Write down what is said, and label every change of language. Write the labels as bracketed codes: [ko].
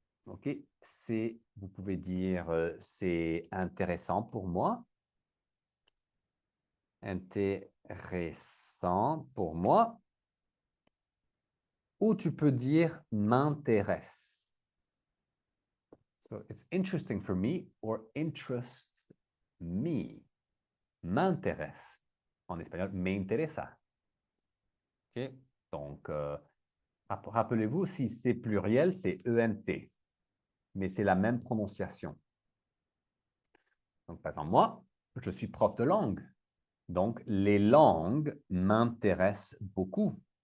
[fr] OK, vous pouvez dire c'est intéressant pour moi. Intéressant pour moi. Ou tu peux dire m'intéresse. [en] So it's interesting for me or interests me. [fr] M'intéresse. En espagnol, [es] me interesa. [fr] OK? Donc, rappelez-vous, si c'est pluriel, c'est ENT. Mais c'est la même prononciation. Donc, par exemple, moi, je suis prof de langue. Donc, les langues m'intéressent beaucoup.